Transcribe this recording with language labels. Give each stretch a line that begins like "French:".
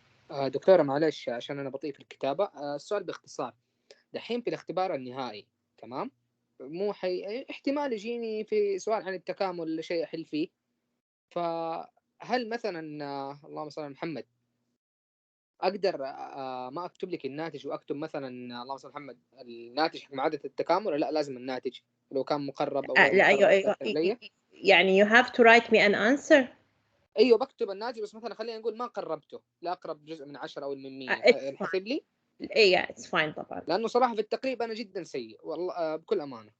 Arabic: دكتورة معلش عشان أنا بطيء في الكتابة. السؤال باختصار، دحين في الاختبار النهائي تمام، مو احتمال يجيني في سؤال عن التكامل ولا شيء أحل فيه، فهل مثلا اللهم صل على محمد أقدر ما أكتب لك الناتج وأكتب مثلا اللهم صل على محمد الناتج حق معادلة التكامل، ولا لا لازم الناتج لو كان مقرب أو غير لا مقرب أيوه علي؟
English: يعني you have to write me an answer.
Arabic: ايوه بكتب الناتج، بس مثلا خلينا نقول ما قربته لاقرب جزء من 10 او من 100 انحسب لي؟ ايه
English: it's fine
Arabic: طبعا. لانه صراحه في التقريب انا جدا سيء والله بكل امانه.